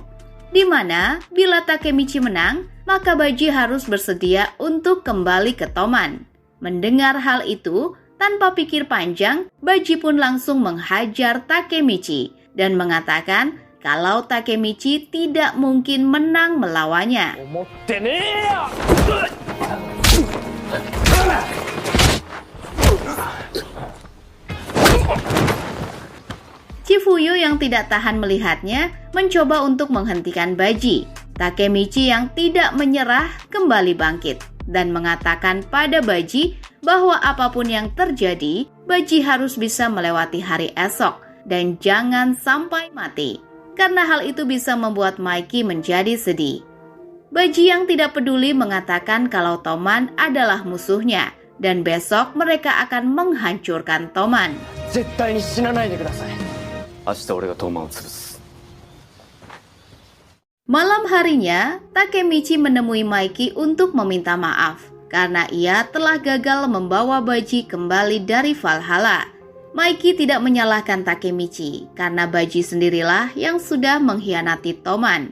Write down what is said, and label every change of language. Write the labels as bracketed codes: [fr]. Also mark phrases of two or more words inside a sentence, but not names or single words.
[id] Di mana, bila Takemichi menang, maka Baji harus bersedia untuk kembali ke Toman. Mendengar hal itu, tanpa pikir panjang, Baji pun langsung menghajar Takemichi dan mengatakan kalau Takemichi tidak mungkin menang melawannya. [ja] 思ってねえよ。 [id] Chifuyu yang tidak tahan melihatnya mencoba untuk menghentikan Baji. Takemichi yang tidak menyerah kembali bangkit dan mengatakan pada Baji bahwa apapun yang terjadi, Baji harus bisa melewati hari esok dan jangan sampai mati. Karena hal itu bisa membuat Mikey menjadi sedih. Baji yang tidak peduli mengatakan kalau Toman adalah musuhnya dan besok mereka akan menghancurkan Toman. [ja] 絶対に死なないでください。明日俺がトーマンを潰す。 [id] Malam harinya, Takemichi menemui Mikey untuk meminta maaf karena ia telah gagal membawa Baji kembali dari Valhalla. Mikey tidak menyalahkan Takemichi karena Baji sendirilah yang sudah mengkhianati Toman.